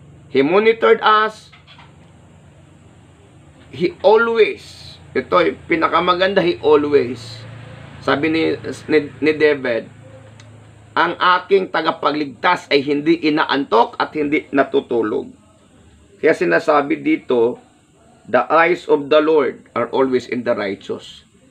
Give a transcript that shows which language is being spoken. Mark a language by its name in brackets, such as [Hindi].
[English] He monitored us. He always, [Filipino] ito ay pinakamaganda, [English] he always. [Filipino] Sabi ni David, ang aking tagapagligtas ay hindi inaantok at hindi natutulog. Kaya sinasabi dito, [English] the eyes of the Lord are always in the righteous.